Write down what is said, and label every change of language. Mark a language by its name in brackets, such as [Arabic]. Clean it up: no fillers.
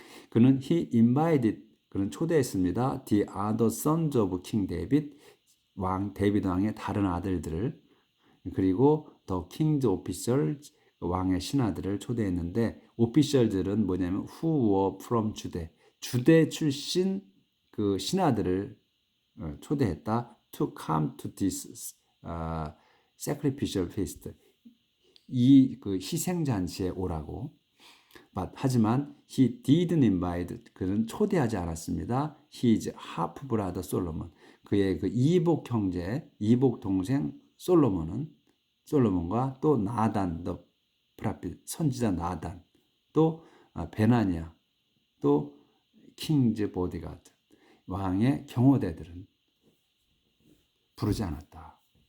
[Korean] 그는 그는 초대했습니다. [English] the other sons of King David [Korean] 데이비드 왕의 다른 아들들을 그리고 [English] the king's officials [Korean] 왕의 신하들을 초대했는데 오피셜들은 뭐냐면 [English] who were from [Korean] 주대 출신 그 신하들을 초대했다. [English] to come to this sacrificial feast [Korean] 이 그 희생 잔치에 오라고. 하지만 [English] he didn't invite [Korean] 그는 초대하지 않았습니다. [English] His half brother Solomon [Korean] 그의 그 이복 동생 솔로몬과 또 나단 더 프라핏 선지자 나단 또 베나니아 또 킹즈 보디가드 왕의 경호대들은 부르지 않았다.